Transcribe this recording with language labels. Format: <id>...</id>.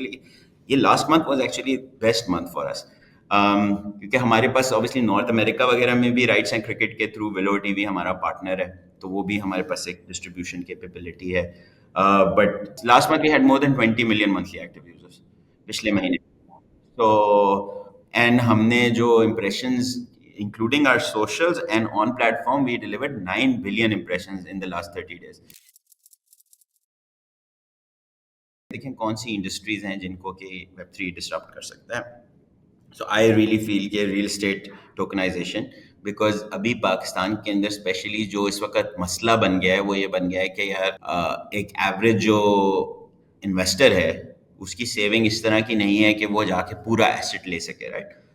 <ur>لیکن یہ</ur> <en>last month was actually best month for us,</en> <ur>کیونکہ ہمارے پاس اوبیسلی نارتھ امریکہ وغیرہ میں بھی رائٹس ہیں کرکٹ کے تھرو. ولو ٹی وی ہمارا پارٹنر ہے تو وہ بھی ہمارے پاس ایک ڈسٹریبیوشن کیپیبلٹی ہے.</ur> <en>but last month we had more than 20 million monthly active users</en> <ur>پچھلے مہینے. تو اینڈ ہم نے جو impressions</ur> <en>including our socials and on platform we delivered 9 billion impressions in the last 30 days.</en> <ur>دیکھیں کون سی انڈسٹریز ہیں جن کو کہ Web3 ڈسرپٹ کر سکتا ہے.</ur> <en>so I really feel</en> <ur>کہ ریئل اسٹیٹ ٹوکنائزیشن, بیکاز ابھی پاکستان کے اندر اسپیشلی جو اس وقت مسئلہ بن گیا ہے وہ یہ بن گیا ہے کہ یار ایک ایوریج جو انویسٹر ہے اس کی سیونگ اس طرح کی نہیں ہے کہ وہ جا کے پورا ایسٹ لے سکے, رائٹ.</ur>